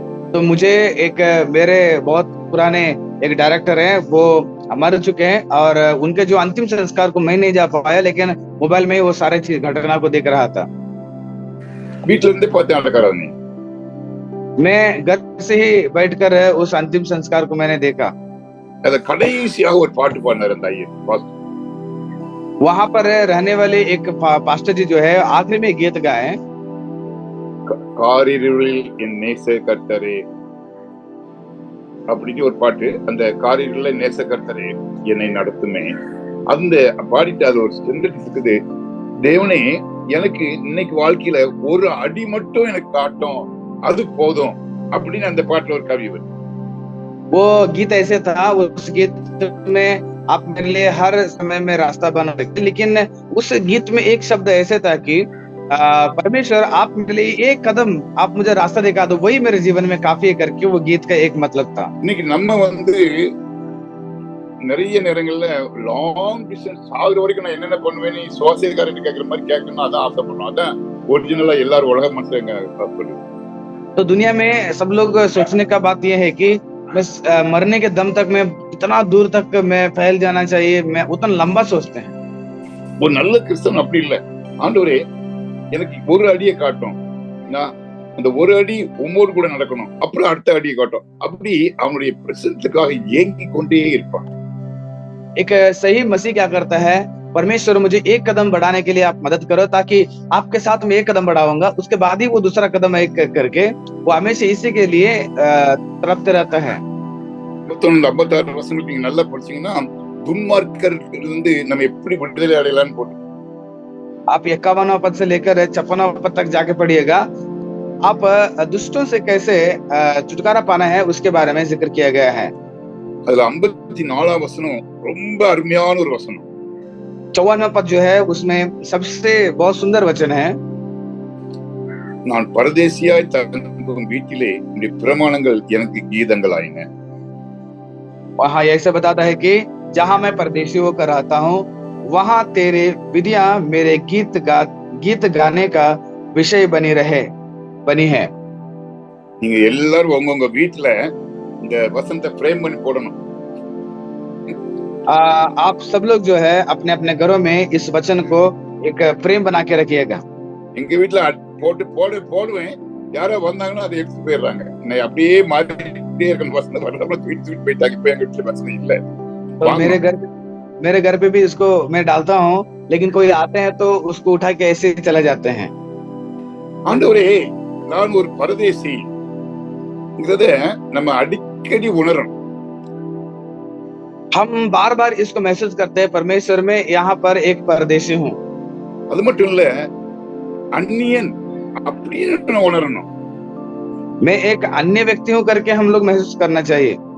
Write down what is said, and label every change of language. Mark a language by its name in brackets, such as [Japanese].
[Hindi] तो मुझे एक मेरे बहुत पुराने एक डायरेक्टर हैं, वो मर चुके हैं और उनके जो अंतिम संस्कार को मैं नहीं जा पाया, लेकिन मोबाइल में ही वो सारे चीज घटना को देख रहा था। [Tamil] வீட்டுல இருந்தே பார்த்தேன் அடக்காரனை. [Hindi] मैं घर से ही बैठकर उस अंतिम संस्कार को मैंने देखा। [Tamil] அத கடைசியாக ஒரு பாட்டு பாடினார் அந்த ஐயர் பாஸ்டர். [Hindi] वहां पर रहने वाले एक पास्टर जी जो है आखिरी में गीत गाए, [Tamil] காரிருளில் என் நேச கர்த்தரே அப்படின்னு ஒரு பாட்டு. அந்த காரிருளில் நேச கர்த்தரே என்னை நடத்துமே, அந்த பாடிட்டு அது ஒரு சென்டென்ஸ் இருக்குது. தேவனே, எனக்கு இன்னைக்கு வாழ்க்கையில ஒரு அடி மட்டும் எனக்கு காட்டும், அது போதும் அப்படின்னு அந்த பாட்டுல ஒரு கவி வருது. [Hindi] वो गीत ऐसे था, उस गीत में आप मेरे लिए हर समय में रास्ता बना रहे, लेकिन उस गीत में एक शब्द ऐसे था कि परमेश्वर आप मेरे लिए एक कदम आप मुझे रास्ता दिखा दो, वही मेरे जीवन में काफी है करके वो गीत का एक मतलब था। [Tamil] இன்னைக்கு நம்ம நிறைய நேரங்கள்ல லாங் டிஸ்டன்ஸ் ஆகுற வரைக்கும் நான் என்னென்ன பண்ணுவேன்னு சுவாசியக்காரன் கேட்கிற மாதிரி கேட்கணும், அதான் ஆசைப்படுறோம். அதான் ஒரிஜினலா எல்லாரும் உலக மனுஷங்க ஆசைப்படுது. [Hindi] तो दुनिया में सब लोग सोचने का बात यह है कि मैं मरने के दम तक मैं इतना दूर तक मैं फैल जाना चाहिए, मैं उतना लंबा सोचते हैं। [Tamil] ஒரு நல்ல கிறிஸ்தவன் அப்படி இல்லை. ஆண்டவரே, எனக்கு ஒரு அடியை காட்டும், நான் அந்த ஒரு அடி உம்மோடு கூட நடக்கணும், அப்புறம் அடுத்த அடியை காட்டும், அப்படி அவனுடைய பிரசன்னத்துக்காக ஏங்கி கொண்டே இருப்பான். [Hindi] एक सही मसीह क्या करता है, परमेश्वर मुझे एक कदम बढ़ाने के लिए आप मदद करो, ताकि आपके साथ में एक कदम बढ़ाऊंगा, उसके बाद ही वो दूसरा कदम एक करके वो हमेशा इसी के लिए तड़पते रहता है। [Tamil] 56 வசனத்துக்கு நீங்க நல்லா படிச்சீங்கன்னா, துன்மார்க்கரிலிருந்து நம்ம எப்படி விடுதலை அடையலாம்னு போட்டு [Hindi] आप 51वां पद से लेकर 56वां पद तक जाके पढ़िएगा, आप दुष्टों से कैसे छुटकारा पाना है उसके बारे में जिक्र किया गया है। [Tamil] அதுல 54ஆம் வசனம் ரொம்ப அருமையான ஒரு வசனம். [Hindi] 54वां पद जो है उसमें सबसे बहुत सुंदर वचन है, [Tamil] நான் பரதேசியாய் தங்கும் வீட்டிலே உம்முடைய பிரமாணங்கள் எனக்கு கீதங்கள் ஆயின. [Hindi] वहां ऐसे बताता है कि जहां मैं परदेशी होकर रहता हूँ, वहां तेरे विधियां मेरे गीत गाने का विषय बनी है। [Tamil] நீங்க எல்லாரும் உங்க வீட்டுல இந்த வசனத்தை ஃப்ரேம் பண்ணி போடணும். [Hindi] आप सब लोग जो है अपने अपने घरों में इस वचन को एक फ्रेम बना के रखिएगा। [Tamil] எங்க வீட்டுல போடுவேன், யாரோ வந்தாங்கன்னா அதை எடுத்து போயிடுறாங்க. அப்படியே மாறிட்டே இருக்க வசனம் தூக்கிட்டு போயிட்டாங்க. இப்ப எங்க வீட்டுல வசனம் இல்ல. [Hindi] तो मेरे घर पे भी इसको मैं डालता हूँ, लेकिन कोई आते हैं तो उसको उठा के ऐसे चले जाते हैं। [Tamil] ஆண்டவரே, நான் ஒரு பரதேசிங்கிறத நம்ம அடிக்கடி உணரணும். [Hindi] हम बार बार इसको महसूस करते हैं, परमेश्वर में यहाँ पर एक परदेशी हूँ। [Tamil] அது மட்டும் இல்ல, அந்நியன் அப்படின்னு உணரணும். [Hindi] मैं एक अन्य व्यक्ति हूँ करके हम लोग महसूस करना चाहिए।